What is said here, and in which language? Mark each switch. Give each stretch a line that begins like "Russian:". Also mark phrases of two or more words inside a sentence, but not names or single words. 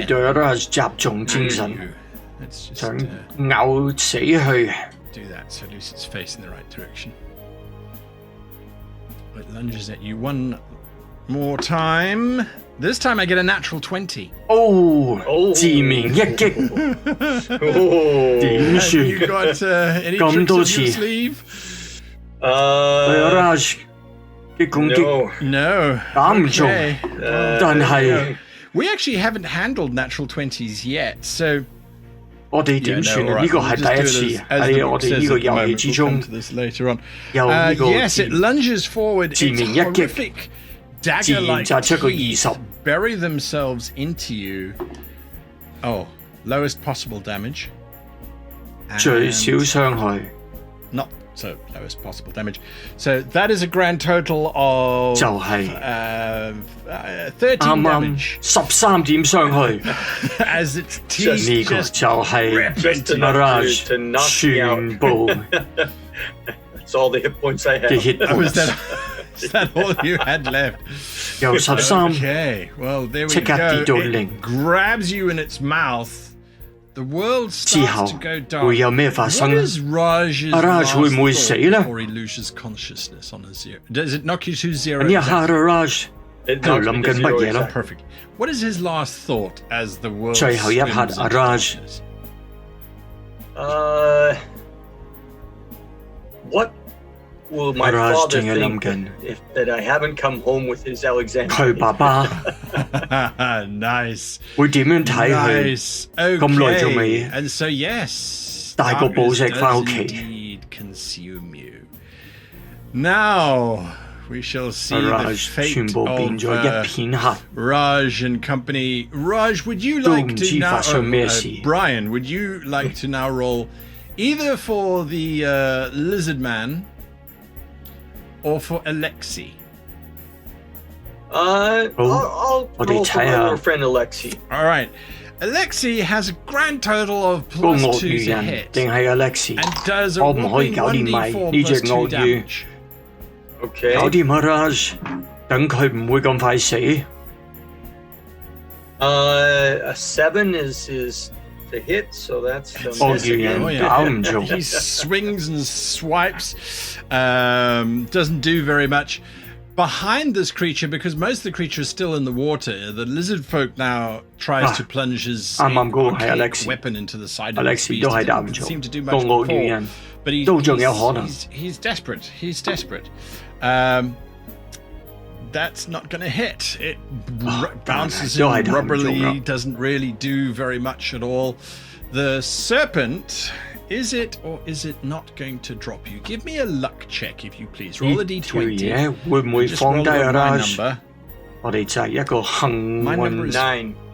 English: Let's just do that so at least it's facing the right direction. It lunges at you one more time. This time I get a natural 20.
Cantonese: 致命一擊 點算
English: You got any tricks up your sleeve?
Cantonese: 對 Raj 嘅攻擊
English: No.
Cantonese: 打唔中 但係
English: We actually haven't handled natural 20s yet, so
Cantonese: 我哋點算呢個係第一次喺我哋呢個遊戲之中有呢個
English: Yes, it lunges forward.
Cantonese: 致命一擊
English: Dagger-like
Cantonese: 自然擲出個20
English: bury themselves into you. Oh, lowest possible damage.
Cantonese: 最少傷害
English: Not so lowest possible damage. So that is a grand total of
Cantonese: 就係
English: 13 damage.
Cantonese: 13點傷害
English: As its teeth
Cantonese: 呢個
English: just
Cantonese: 就係 Raj 全部
English: That's all the hit points I have. 嘅 hit points Is that all you had left?
Cantonese: 由13
English: Okay, well there we
Cantonese: 即刻跌到
English: go. 0 It grabs you in its mouth. The world
Cantonese: 之後
English: starts to go dark.
Cantonese: 會有咩發生
English: What
Cantonese: 呢
English: is Raj's Raj last
Cantonese: 會唔會死呢
English: thought before he loses consciousness on a 0? Does it knock you to 0?
Cantonese: 呢一刻 Raj 喺度
English: It
Cantonese: 諗緊乜嘢咯
English: Perfect. What is his last thought as the world
Cantonese: 最後一刻
English: swims into Raj darkness? What will my Raj father
Cantonese: 淨係諗
English: think
Cantonese: 緊
English: if that I haven't come home with his
Cantonese: 佢
English: Alexander?
Cantonese: 爸爸
English: Nice.
Cantonese: 會點樣睇佢
English: Nice.
Cantonese: 咁耐仲未
English: Okay. And so yes,
Cantonese: 帶個寶石
English: darkness
Cantonese: 返屋
English: does
Cantonese: 企
English: indeed consume you. Now we shall see the Raj fate
Cantonese: 全部變
English: of
Cantonese: 咗一片黑
English: Raj and company. Raj, would you
Cantonese: 都
English: like
Cantonese: 唔
English: to
Cantonese: 知
English: now?
Cantonese: 發生咩事
English: Brian, would you like to now roll either for the lizard man or for Alexi? I'll roll for my little friend Alexi. All right. Alexi has a grand total of
Cantonese: 個
English: plus
Cantonese: 鱷 2 魚
English: to
Cantonese: 人
English: hit
Cantonese: 定係 Alexi
English: and does a
Cantonese: 可唔可以
English: whopping
Cantonese: 搞掂埋
English: 1d4
Cantonese: 呢隻
English: plus 2
Cantonese: 鱷魚
English: damage. Okay.
Cantonese: 搞掂啊 Raj 等佢唔會咁快死
English: A 7 is to hit, so that's the
Cantonese: 鱷
English: miss
Cantonese: 魚
English: again.
Cantonese: 人打唔中
English: He swings and swipes, doesn't do very much. Behind this creature, because most of the creature is still in the water, the lizard folk now tries to plunge his
Cantonese: 啱嗰個係
English: archaic Alexi weapon into the side of the Alexi beast.
Cantonese: 都係打唔
English: Didn't
Cantonese: 中
English: seem to do
Cantonese: 個
English: much
Cantonese: 鱷魚
English: before,
Cantonese: 人
English: but he's
Cantonese: 都仲有可能
English: he's desperate. He's desperate. That's not going to hit. It bounces in 都係打唔中 rubberly, doesn't really do very much at all. The serpent, is it or is it not going to drop you? Give me a luck check, if you please. Roll a
Cantonese: 呢條
English: d20.
Cantonese: 嘢會唔會
English: Just
Cantonese: 放
English: roll
Cantonese: 低
English: my
Cantonese: 啊 Raj
English: number.
Cantonese: 我哋就係一個幸
English: My number
Cantonese: 運
English: is 9.